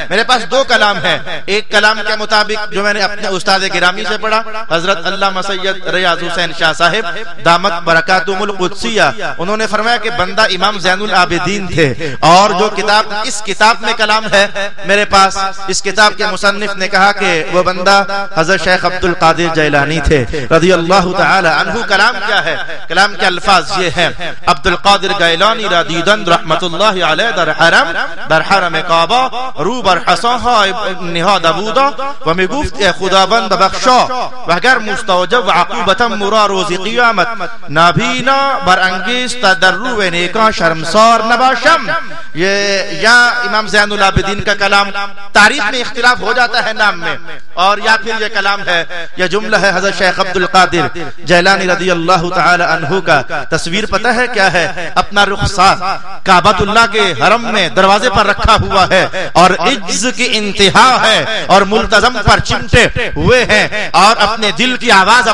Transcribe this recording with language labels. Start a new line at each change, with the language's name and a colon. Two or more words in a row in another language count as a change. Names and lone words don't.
Urdu: میرے پاس 2 کلام ہیں، ایک کلام کے مطابق جو میں نے اپنے استاد گرامی سے پڑھا حضرت علامہ سید ریاض حسین شاہ صاحب
Arabic: دامت برکاتہم القدسیہ،
Urdu: انہوں نے فرمایا کہ بندہ امام زین العابدین تھے، اور جو کتاب اس کتاب میں کلام ہے میرے پاس، اس کتاب کے مصنف نے کہا کہ وہ بندہ حضرت شیخ عبد القادر جیلانی تھے
Arabic: رضی اللہ تعالی عنہ۔
Urdu: کلام کیا ہے؟ کلام کے الفاظ یہ ہیں
Persian: عبد القادر گیلانی را دیدند رحمت اللہ علیہ در حرم کعبہ رو بر حصاها نهاد بودا و میگفت ای خداوند بخشا و اگر مستوجب و عقوبتا مرا روز قیامت نابینا بر انگیز در رو نیکان شرمسار نباشم۔
Urdu: یہ یا امام زین العابدین کا کلام، تاریخ میں اختلاف ہو جاتا ہے نام میں، اور یا پھر یہ کلام ہے، یہ جملہ ہے حضرت شیخ عبد القادر جیلانی
Arabic: رضی اللہ تعالی عنہ
Urdu: کا۔ تصویر پتہ ہے کیا ہے؟ اپنا رخسار کعبۃ اللہ کے حرم میں دروازے پر رکھا ہوا ہے اور عجز کی انتہا ہے اور ملتزم پر چمٹے ہوئے ہیں اور اپنے دل کی آواز